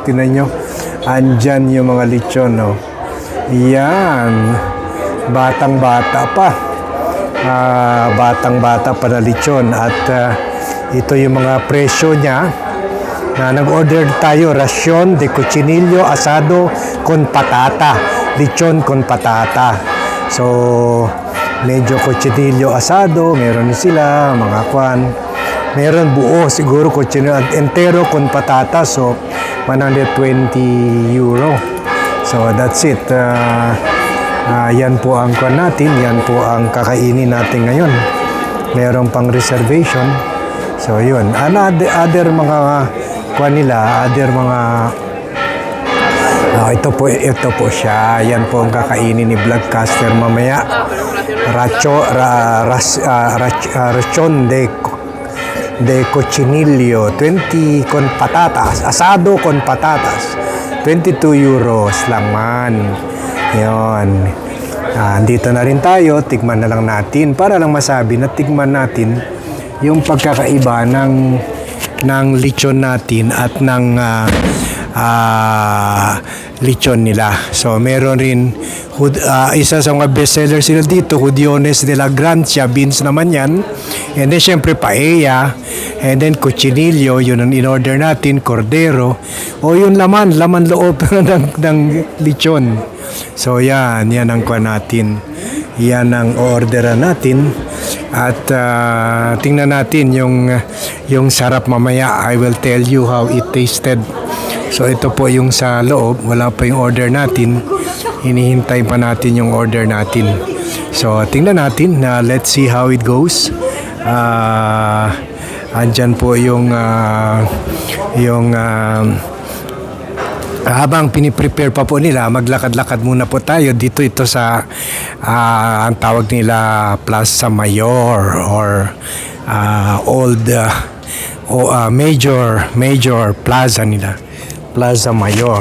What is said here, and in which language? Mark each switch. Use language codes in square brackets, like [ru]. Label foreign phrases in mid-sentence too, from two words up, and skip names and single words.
[tl] Tinan nyo, andyan yung mga lechon. Oh. Yan, batang-bata pa. Batang-bata pa na lechon. At ito yung mga presyo niya na nag-order tayo. [es] Rasyon de cochinillo asado con patata. Lechon con patata. [tl] So, medyo [es] cochinillo asado. [tl] Meron sila, mga kwan. Meron buo, siguro [es] cochinillo entero con patata. [en] So, 120 euro. So, that's it. [tl] Yan po ang kwan natin. Yan po ang kakainin natin ngayon. Meron pang reservation. So, yun. Other mga kwan nila, other mga ito po siya. Yan po ang kakainin ni Vlogcaster mamaya. [es] Rachon de cochinillo 20 con patatas, asado con patatas, 22 euros lang man. [tl] Yun. Dito na rin tayo, tigman na lang natin para lang masabi na tigman natin yung pagkakaiba ng lechon natin at ng lechon nila. So, meron rin isa sa mga bestseller sila dito, Judiones de la Grancia, beans naman yan. [en] And then, [tl] syempre, paella. [en] And then, [tl] cochinillo, yun ang in-order natin, cordero. O yung laman loob ng lechon. So, yan ang kuha natin. Yan ang orderan natin. At tingnan natin yung sarap mamaya. [en] I will tell you how it tasted. [tl] So, ito po yung sa loob. Wala pa yung order natin. Hinihintay pa natin yung order natin. So, tingnan natin. [en] Let's see how it goes. [tl] Andyan po yung habang piniprepare pa po nila, maglakad-lakad muna po tayo dito. Ito sa ang tawag nila Plaza Mayor [en] or major plaza [tl] nila, Plaza Mayor.